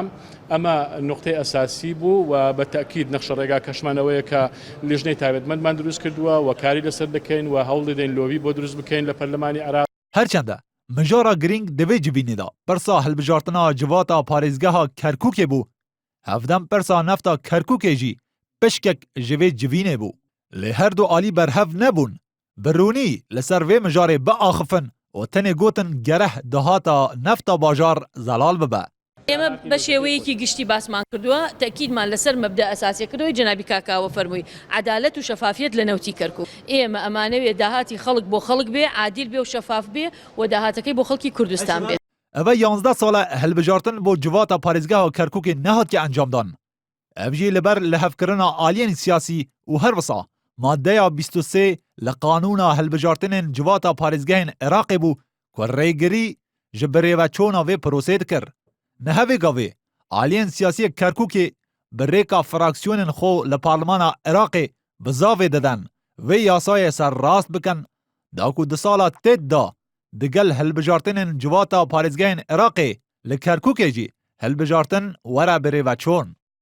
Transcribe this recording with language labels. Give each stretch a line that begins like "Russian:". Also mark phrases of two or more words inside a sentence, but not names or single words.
Central Kurdish: ئەمە نقطەی ئەساسی بوو و بەتاکید نەخشە ڕێگا کەشمانەوەیە کە لیژنەی تایبەتمەندمان دروست کردووە و کاری لەسەر دەکەین و هەوڵ دەدەین لۆبی بۆ دروست بکەین لە پەرلەمانی عراق.
Kurdish: هەرچەندە مژارا گرنگ دەبێ جبینێدا پرسا هەلبژارتنا جواتا پارێزگەها کەرکووکێ بوو هەفدەم پرسا نەفتا کەرکووکێژی پشکێک ژێوێ جوینێ بوو لێ هەردوو ئالی بەرهەف نەبوون بڕوونی لەسەر vê mijarê biaxifin û tenê gotin gereh dihata nefta bajar zelal bibe.
Central Kurdish: ئێمە بە شێوەیەکی گشتی باسمان کردووە تەکیدمان لەسەر مەبدە ئەساسیەکردەوەی جەنابی کاکاوە فەرمووی عەدالەت و شەفافیەت لە نەوتی کەرکووک. ئێمە ئەمانەوێ داهاتی خەڵک بۆ خەڵک بێ عادیل بێ و شەفاف بێ و داهاتەکەی بۆ خەڵکی کوردستان بێت.
Kurdish: ئەvە 11 ساڵە هەلبژارتن بۆ civata parêzgeha Kerkûkê nehatiye encamdan. Ev jî li ber li hevkirina aliyên siyasî û her wisa maddeya 23 li qanûna helbijartinên civata parêzgehên Iraqê bû ku rêgirî ji birêveçûna vê prosê dikir. Nehevê gavê, aliyên siyasî Kerkûkê bi rêka fraksiyonên xwe li parlemana Iraqê bi zavê didin vê yasayê serrast bikin da ku di sala têt da digel hilbijartinên civata parêzgehên Iraqê li Kerkûkê jî hilbijartin were birêveçûn.